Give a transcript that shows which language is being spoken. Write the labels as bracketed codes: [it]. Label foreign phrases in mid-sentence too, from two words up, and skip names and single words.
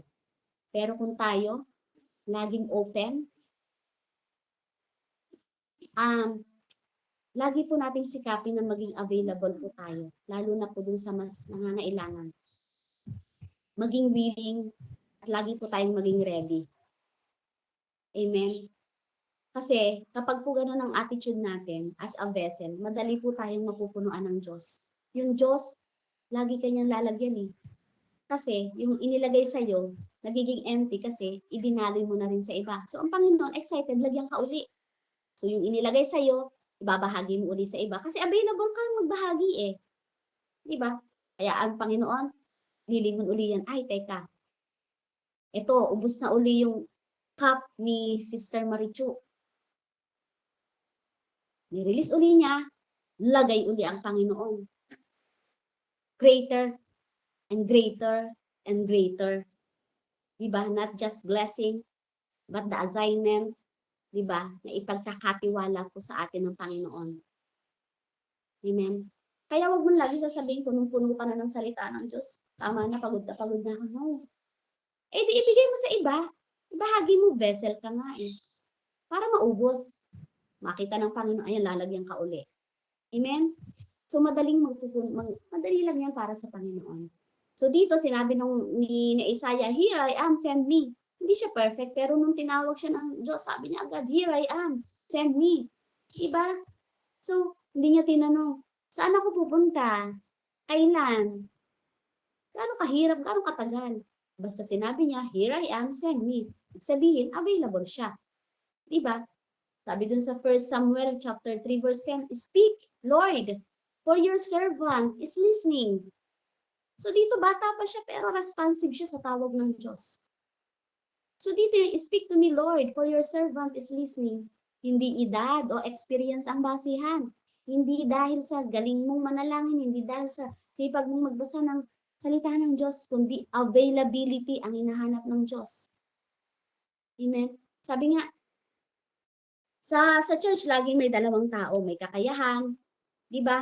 [tl] Pero kung tayo, laging open, lagi po nating sikapin na maging available po tayo, lalo na po dun sa mas nangangailangan. Maging willing, at lagi po tayong maging ready. Amen? Kasi kapag po ganun ang attitude natin [en] as a vessel, [tl] madali po tayong mapupunuan ng Diyos. Yung Diyos, lagi kanyang lalagyan eh. Kasi yung inilagay sa'yo, nagiging empty kasi idinaloy mo na rin sa iba. So ang Panginoon, excited, lagyan ka uli. So yung inilagay sa'yo, ibabahagi mo uli sa iba. Kasi available kang magbahagi eh. Diba? Kaya ang Panginoon, lilingon uli yan. Ay, teka. Ito, ubus na uli yung cup ni Sister Marichu. Ni-release uli niya, lagay uli ang Panginoon. [en] Greater and greater and greater. Diba? Not just blessing, but the assignment, diba? [tl] Na ipagkakatiwala po sa atin ng Panginoon. Amen? Kaya wag mo lagi sasabihin, punong-puno ka na ng salita ng Diyos. Tama na, pagod na ako. No. Eh, di ibigay mo sa iba. Ibahagi mo, vessel ka nga eh. Para maubos. Makita ng Panginoon, ayan, lalagyan ka uli. Amen? So, madali lang yan para sa Panginoon. So, dito, sinabi ni Isaiah, [en] here I am, send me. [tl] Hindi siya perfect, pero nung tinawag siya ng Diyos, sabi niya agad, [en] here I am, send me. [tl] Diba? So, hindi niya tinanong, saan ako pupunta? Kailan? Gaano kahirap, gaano katagal? Basta sinabi niya, [en] here I am, send me. [tl] Sabihin, available siya. Diba? Sabi dun sa 1 Samuel chapter 3 verse 10, [en] speak, Lord, for your servant is listening. [tl] So dito bata pa siya pero responsive siya sa tawag ng Diyos. [en] So [tl] dito yung [en] speak to me, Lord, for your servant is listening. [tl] Hindi edad o experience ang basihan. Hindi dahil sa galing mong manalangin, hindi dahil sa sipag mong magbasa ng salita ng Diyos, kundi availability ang hinahanap ng Diyos. Amen? Sabi nga, sa church laging may dalawang tao, may kakayahan, 'di ba?